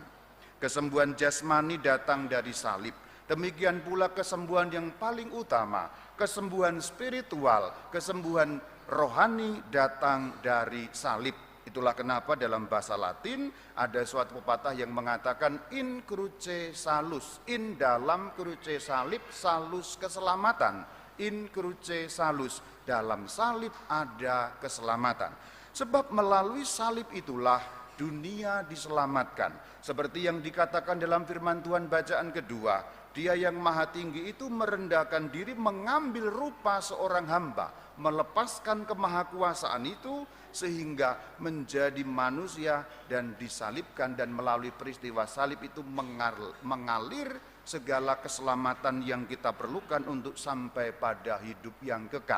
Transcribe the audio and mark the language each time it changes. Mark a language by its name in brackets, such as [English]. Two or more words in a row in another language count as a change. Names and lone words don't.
[Indonesian] Kesembuhan jasmani datang dari salib. Demikian pula kesembuhan yang paling utama, kesembuhan spiritual, kesembuhan rohani datang dari salib. Itulah kenapa dalam bahasa Latin ada suatu pepatah yang mengatakan [Latin] in cruce salus, [Indonesian] in dalam cruce salib, salus keselamatan, [Latin] in cruce salus, [Indonesian] dalam salib ada keselamatan. Sebab melalui salib itulah dunia diselamatkan. Seperti yang dikatakan dalam firman Tuhan bacaan kedua, Dia yang maha tinggi itu merendahkan diri, mengambil rupa seorang hamba, melepaskan kemahakuasaan itu sehingga menjadi manusia dan disalibkan, dan melalui peristiwa salib itu mengalir segala keselamatan yang kita perlukan untuk sampai pada hidup yang kekal.